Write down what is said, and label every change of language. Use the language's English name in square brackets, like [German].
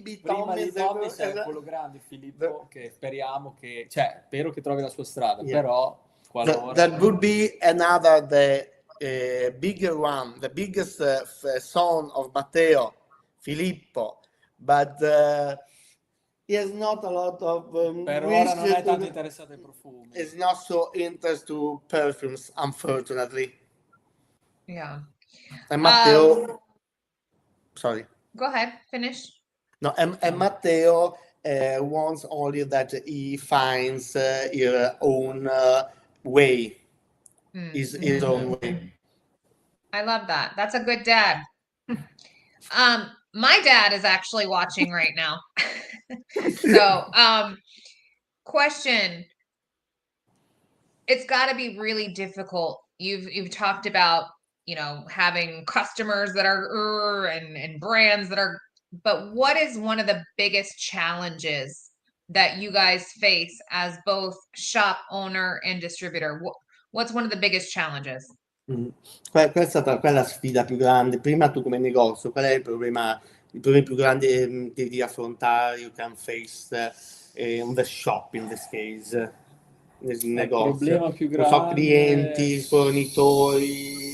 [Italian] Prima di Tommy c'è quello grande, Filippo, che speriamo che, cioè, spero che trovi la sua strada, però qualora... [English] That would be another, the bigger one, the biggest son of Matteo, Filippo, but he has not a lot of [Italian] per ora non è tanto interessato ai profumi. [English] It's not so interested to perfumes, unfortunately. Yeah. And Matteo, sorry. Go ahead, finish. No, and Matteo wants only that he finds his own way, his own way. I love that. That's a good dad. My dad is actually watching right now. So, question. It's got to be really difficult. You've talked about, you know, having customers that are and brands that are, but what is one of the biggest challenges that you guys face as both shop owner and distributor? What's one of the biggest challenges? [Italian] Qual è stata la sfida più grande? Prima tu come negozio, qual è il problema più grande che devi affrontare, [English] you can face in the shop in this case? [Italian] Nel negozio. Il problema più grande... Non so, clienti, fornitori...